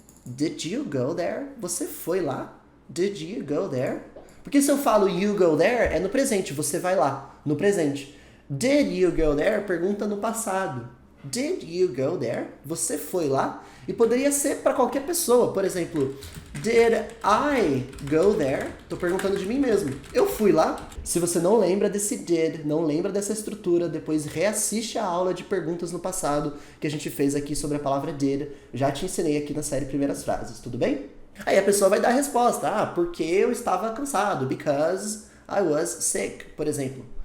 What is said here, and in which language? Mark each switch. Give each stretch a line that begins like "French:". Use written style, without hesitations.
English: Did you go there?
Portuguese: Você foi lá?
English: Did you go there?
Portuguese: Porque se eu falo
English: you go there,
Portuguese: é no presente, você vai lá, no presente.
English: Did you go there?
Portuguese: Pergunta no passado.
English: Did you go there?
Portuguese: Você foi lá? E poderia ser para qualquer pessoa. Por exemplo,
English: did I go there?
Portuguese: Estou perguntando de mim mesmo. Eu fui lá? Se você não lembra desse did, não lembra dessa estrutura, depois reassiste a aula de perguntas no passado que a gente fez aqui sobre a palavra did. Já te ensinei aqui na série Primeiras Frases, tudo bem? Aí a pessoa vai dar a resposta, porque eu estava cansado,
English: because I was sick,
Portuguese: por exemplo.